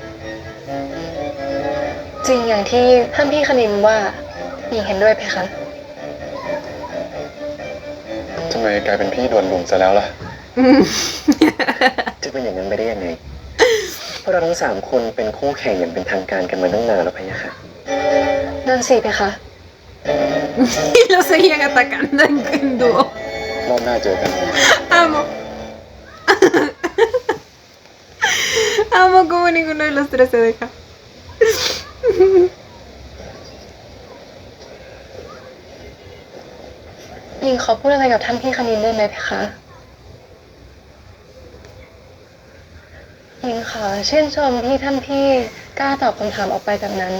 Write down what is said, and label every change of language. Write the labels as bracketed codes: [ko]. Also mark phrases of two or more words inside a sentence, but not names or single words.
[th] จริงอย่างที่ท่านพี่คณินว่าหญิงเห็นด้วยเพคะ ทำไมกลายเป็นพี่โดนลุมซะแล้วล่ะ จะเป็นอย่างนั้นไปได้ยังไง เพราะเราทั้ง3 คนเป็นคู่แข่งอย่างเป็นทางการกันมาตั้งนานแล้วพะยะค่ะ นั่นสิเพคะ [es] Y lo seguían atacando en dúo. [th] รอบหน้าเจอกัน [es] Amo. Amo como ninguno de los tres se deja. [th] หญิงขอพูดอะไรกับท่านพี่คณินได้ไหมเพคะหญิงขอชื่นชมที่ท่านพี่กล้าตอบคำถามออกไปแบบนั้น